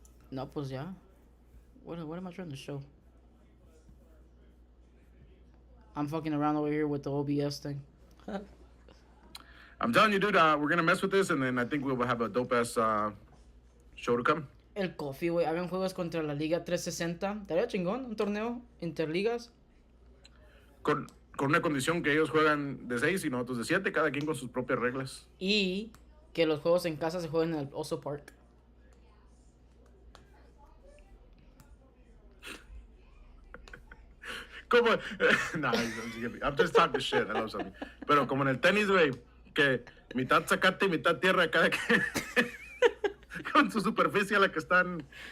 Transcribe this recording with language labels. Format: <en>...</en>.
<es>No, pues ya.</es> <en>What am I trying to show? I'm fucking around over here with the OBS thing. I'm telling you, dude, we're gonna mess with this, and then I think we'll have a dope ass show to come.</en> <es>El Coffee, güey. Hagan juegos contra la Liga 360. Estaría chingón, un torneo interligas. Con una condición que ellos juegan de 6 y nosotros de 7, cada quien con sus propias reglas. Y que los juegos en casa se jueguen en el Oso Park.</es> <en>Como, nah, I'm just talking shit. I love something.</en> <es>Pero como en el tenis, güey, que mitad zacate y mitad tierra, cada quien con su superficie a la que están.</es>